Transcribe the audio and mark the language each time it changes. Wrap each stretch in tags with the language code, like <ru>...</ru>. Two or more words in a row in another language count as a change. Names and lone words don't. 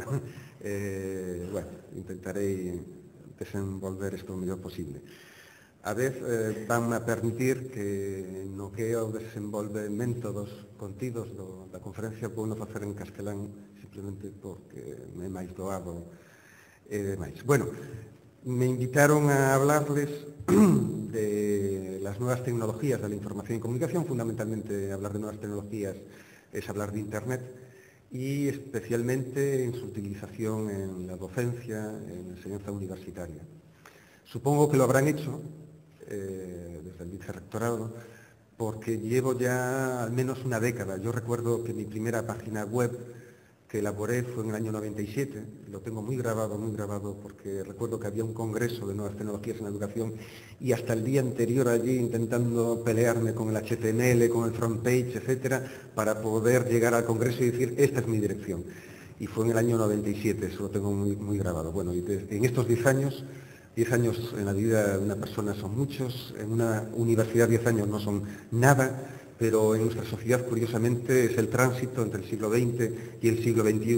<gl>Bueno, intentarei desenvolver isto o mellor posible. A vez, vanme a permitir que no que é o desenvolvemento dos contidos da conferencia vou non facer en castelán simplemente porque me é máis doado e demais.</gl> <es>Bueno, me invitaron a hablarles de las nuevas tecnologías de la información y comunicación. Fundamentalmente, hablar de nuevas tecnologías es hablar de Internet y especialmente en su utilización en la docencia, en la enseñanza universitaria. Supongo que lo habrán hecho desde el vicerrectorado, porque llevo ya al menos una década. Yo recuerdo que mi primera página web que elaboré fue en el año 97, lo tengo muy grabado, porque recuerdo que había un congreso de nuevas tecnologías en la educación y hasta el día anterior allí intentando pelearme con el HTML, con el front page, etcétera, para poder llegar al congreso y decir, esta es mi dirección. Y fue en el año 97, eso lo tengo muy grabado. Bueno, y en estos 10 años en la vida de una persona son muchos, en una universidad 10 años no son nada, pero en nuestra sociedad, curiosamente, es el tránsito entre el siglo XX y el siglo XXI.</es>